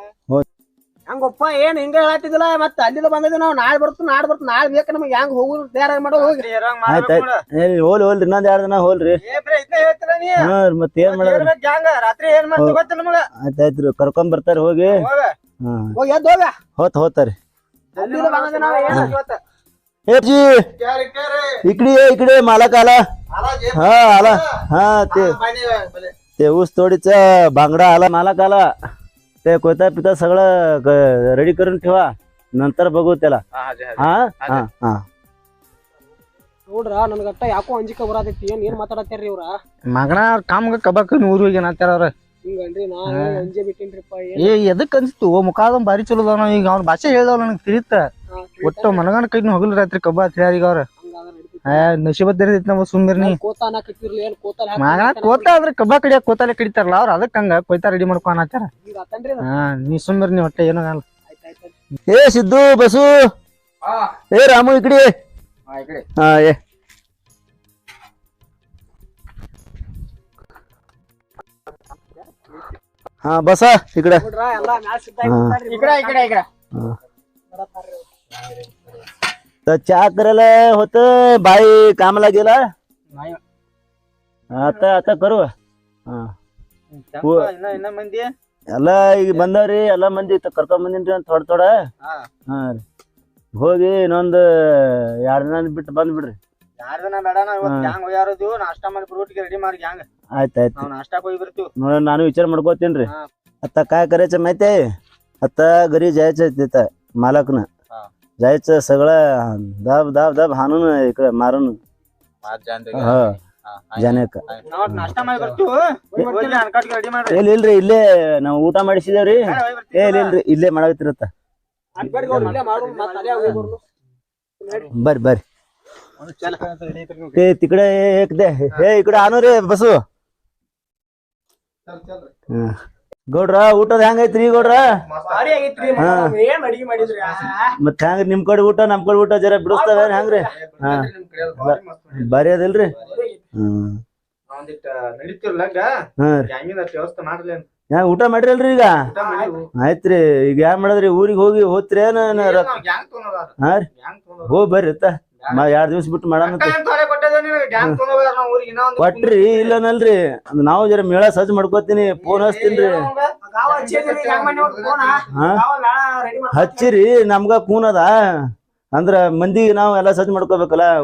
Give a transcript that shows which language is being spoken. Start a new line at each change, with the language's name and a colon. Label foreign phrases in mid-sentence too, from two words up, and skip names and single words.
Kannada: ಹಂಗಪ್ಪ ಏನ್ ಹಿಂಗ ಹೇಳತ್ತಿದಿಲ್ಲ ಮತ್ತ ಅಲ್ಲಿಂದ ಬಂದಿದ್ವಿ ನಾವು ನಾಳೆ ನಾಳೆ ಬೇಕು ನಮಗೆ ಹೆಂಗ್ ಹೋಗುದು ತಯಾರಾಗಿ ಮಾಡೋ ಹೋಗಿ ಹೋಲ್ರಿ ಇನ್ನೊಂದ್ 2 ದಿನ ಹೋಲ್ರಿ ಮತ್ ಏನ್ ಮಾಡೋದ್ರಿ ರಾತ್ರಿ ಏನ್ ಮಾಡ್ತೀವಿ ಗೊತ್ತಿಲ್ಲ ನಮಗ ಆಯ್ತಾಯ್ತ್ರಿ ಕರ್ಕೊಂಡ್ ಬರ್ತಾರ ಹೋಗಿ ಹೋಗಿ ಎದ್ದು ಹೋಗ ಹೋತಾರಿ ಅಲ್ಲಿಂದ ಬಂದಿದ್ವಿ ನಾವು ಏನ್
Marathi: इकडे मालक आला हा आला हा ते ऊस तोडीचा बांगडा आला मालक आला ते कोयता पिता सगळं रेडी करून ठेवा नंतर बघू त्याला हा हा हा
Kannada: ನೋಡ್ರ ನನ್ಗಟ್ಟ ಯಾಕೋ ಅಂಜಿಕ ಬರತೈತಿ ಏನ್ ಮಾತಾಡತ್ತಾರ್ರಿ ಇವ್ರ ಮಗನ ಕಾಮ್ಗ ಕಬಾಕ್ ಊರ್ ಹೋಗಿ ಏನಂತಾರ ಅವ್ರ ಹಿಂಗನ್ರಿ ನಾ ಅಂಜೆ ಬಿಟ್ಟಿನ್ರಿಪ್ಪ ಎದಕ್ ಅನ್ಸ್ತು ಮುಖಾದ ಬಾರಿ ಚಲೋ ಅದಾವ ಈಗ ಅವ್ನ ಭಾಷೆ ಹೇಳ್ದವ್ ನನಗ್ ತಿಳಿತ ಒಟ್ಟು ಮನಗನ ಕೈನ ಹೋಗಲ್ ರಾತ್ರಿ ಕಬ್ಬ ಅಂತ ಈಗ ಅವ್ರ ನಶೀಬದ್ದ ನಮ್ಮ ಸುಮ್ಮಿರ್ನಿ ಮಗನ ಕೋತ ಆದ್ರೆ ಕಬ್ಬ ಕಡಿಯಾಕ ಕೋತಾಲೆ ಕಡಿತಾರಲ್ಲ ಅವ್ರ ಅದಕ್ ಹಂಗ ಕೊಯ್ತಾ ರೆಡಿ ಮಾಡ್ಕೊ ಅನ್ನತ್ತಾರ ನೀ ಸುಮ್ಮಿರ್ನಿ ಹೊಟ್ಟೆ ಏನೋ ಆಗಲ್ಲ
Marathi: ಏ ಸಿದ್ದು ಬಸು ಏ ರಾಮು ಇಕಡೆ ಹಾ ಏ ಹಾ ಬಸ ಇಕಡೆ चहा करायला होत बाई कामाला गेला आता करू
Kannada: ಮಂದಿ ಎಲ್ಲ ಈಗ ಬಂದವ್ರಿ ಎಲ್ಲಾ ಮಂದಿ ಕರ್ಕೊಂಡ್ ಬಂದಿನ್ರಿ ಥೋಡ ಹಾ ರೀ ಹೋಗಿ ಇನ್ನೊಂದ್ 2 ದಿನ ಬಿಟ್ಟು ಬಂದ್ಬಿಡ್ರಿ 2 ದಿನ ಬೇಡ ಗ್ಯಾಂಗ್ ಹೋಗ್ಯಾರದು ನಾಷ್ಟಾ ಮಾಡಿ ಫ್ರೂಟ್ಗೆ ರೆಡಿ ಮಾಡಿ ಗ್ಯಾಂಗ್ ಆಯ್ತಾಯ್ತು ನಾವು ನಾಷ್ಟಾಕ್ ಹೋಗಿ ಬರ್ತೀವಿ ನೋಡ ನಾನು विचार ಮಾಡ್ಕೋತೀನ್ರಿ
Marathi: आता काय करायचं माहितीये आता घरी जायचं तिथं मालकनं जायचं सगळं दाब दाब दाब हाणून इकडे मारून हा ಜಾನೇಕ
Kannada: ನಾಷ್ಟಾ ಮಾಡಿ ಬರ್ತೀವಿ ಅನ್ಕಾಟ್ಗೆ ರೆಡಿ ಮಾಡ್ರಿ ಇಲ್ರಿ ಇಲ್ಲೇ ನಾವು ಊಟ ಮಾಡಿಸಿದೇವ್ರಿ ಇಲ್ರಿ ಇಲ್ಲೇ ಮಾಡಾಕತ್ತಿರತ್ತ ಬರ್ರಿ ಬರ್ರಿ
Marathi: ते तिकडे एक दे हे इकडे आणू रे
Kannada: बसू ಗೌಡ್ರ ಊಟದ ಹೆಂಗೈತ್ರಿ ಗೌಡ್ರ ಮತ್ ಹೆಂಗ ನಿಮ್ ಕಡೆ ಊಟ ನಮ್ ಕಡೆ ಊಟ ಜರ ಬಿಡಿಸ್ತಾವ ಹೆಂಗ್ರಿ ಹಾ ಬಾರಿ ಅದಲ್ರಿ ಹಾ ಊಟ ಮಾಡಿರಲ್ರಿ ಈಗ ಆಯ್ತ್ರಿ ಈಗ ಏನ್ ಮಾಡದ್ರಿ ಊರಿಗೆ ಹೋಗಿ ಹೋತ್ರಿ ಏನ ಹಾ ರೀ ಹೋಗ್ ಬರ್ರಿ 2 ದಿವ್ಸ ಬಿಟ್ಟು ಮಾಡಾನ ಕೊಟ್ರಿ ಇಲ್ಲನಲ್ರಿ ನಾವು ಜರ ಮೇಳ ಸಜ್ಜ ಮಾಡ್ಕೋತೀನಿ ಫೋನ್ ಹಚ್ತೀನ್ರಿ ಹಚ್ಚಿರಿ ನಮ್ಗ ಕೂನ್ ಅದ ಅಂದ್ರ ಮಂದಿಗೆ ನಾವ್ ಎಲ್ಲಾ ಸಜ್ಜ ಮಾಡ್ಕೋಬೇಕಲ್ಲ